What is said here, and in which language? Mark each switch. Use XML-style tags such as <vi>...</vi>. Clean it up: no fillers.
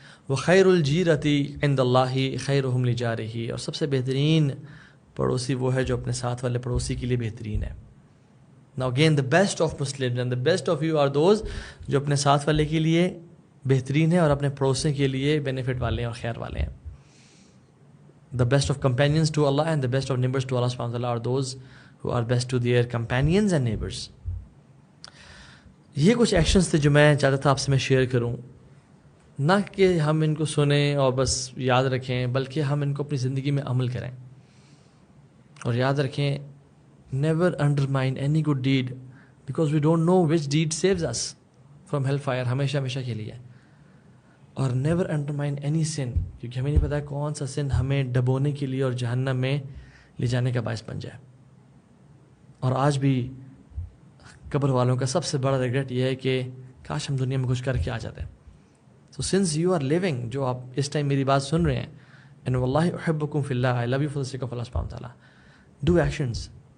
<hi>वो</hi> <ar>खैरुल जीरती इंदल्लाहि खैरुहुम लिजारिही,</ar> <hi>और सबसे बेहतरीन पड़ोसी वो है जो अपने साथ वाले पड़ोसी के लिए बेहतरीन है.</hi> <en>now again the best of Muslims and the best of you are those</en> <hi>जो अपने साथ वाले के लिए बेहतरीन है और अपने पड़ोसी के लिए बेनिफिट वाले हैं और खैर वाले हैं.</hi> <en>The best of companions to Allah and the best of neighbors to Allah subhanahu wa ta'ala are those who are best to their companions and neighbors.</en> <hi>ये कुछ एक्शंस थे जो मैं चाहता था आपसे मैं शेयर करूं, ना कि हम इनको सुने और बस याद रखें, बल्कि हम इनको अपनी ज़िंदगी में अमल करें. और याद रखें,</hi> <en>never undermine any good deed because we don't know which deed saves us from hellfire,</en> <hi>हमेशा हमेशा के लिए. और</hi> <en>never undermine any sin,</en> <hi>क्योंकि हमें नहीं पता कौन सा सिन हमें डबोने के लिए और जहन्नम में ले जाने का बायस बन जाए. और आज भी कब्र वालों का सबसे बड़ा रिग्रेट ये है कि काश हम दुनिया में कुछ करके आ जाते.</hi> <en>so since you are living,</en> <hi>जो आप इस टाइम मेरी बात सुन रहे हैं,</hi> <en>and</en> <ar>वल्लाहि उहिब्बुकुम फिल्लाह,</ar> <en>I love you for the sake of Allah सुब्हानहू व तआला, डू एक्शंस.</en>